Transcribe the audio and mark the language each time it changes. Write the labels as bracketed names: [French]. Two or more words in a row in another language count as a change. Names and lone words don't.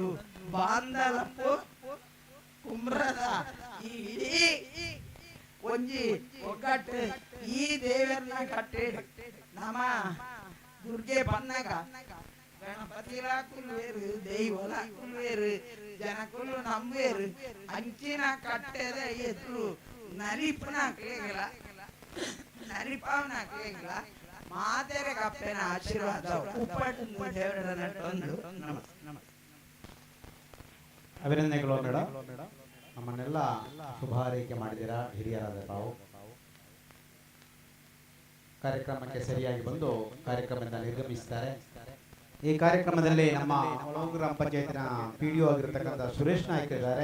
[Tulu] ಬಾಂಧಲಪ್ಪು ಕುಮ್ರದ ಈ ಇಡೀ ಒಂಜಿ ಒಗ್ಗಟ್ಟು ಈ ದೇವರನ್ನ ಕಟ್ಟಿಡು ನಮ್ಮ ದುರ್ಗೆ ಬನ್ನಗ ಗಣಪತಿಲ ಕುಲ್ವೇರು ದೈವಲ ಕುಲ್ವೇರು ಜನಕುಲು ನಂಬೇರು ಅಂಚಿನ ಕಟ್ಟೆದ ಎದುರು ನಲಿಪನ ಕೇಗಲ ನಲಿಪಾವನ ಕೇಗಲ ಮಾತೆರೆ ಕಪ್ಪೆನ ಆಶೀರ್ವಾದ ಉಪ್ಪಟ್ಟು ದೇವರ ನಟೊಂದು [Kannada] ಅಭಿನಂದನೆಗಳು ಮೇಡಮ್. ನಮ್ಮನ್ನೆಲ್ಲ ಶುಭ ಹಾರೈಕೆ ಮಾಡಿದ್ದೀರಾ ಹಿರಿಯರಾದ ತಾವು. ಕಾರ್ಯಕ್ರಮಕ್ಕೆ ಸರಿಯಾಗಿ ಬಂದು ಕಾರ್ಯಕ್ರಮದಿಂದ ನಿರ್ಗಮಿಸಿದ್ದಾರೆ. ಈ ಕಾರ್ಯಕ್ರಮದಲ್ಲಿ ನಮ್ಮ ಗ್ರಾಮ ಪಂಚಾಯತಿನ PDO ಆಗಿರತಕ್ಕಂಥ ಸುರೇಶ್ ನಾಯ್ಕ ಇದ್ದಾರೆ.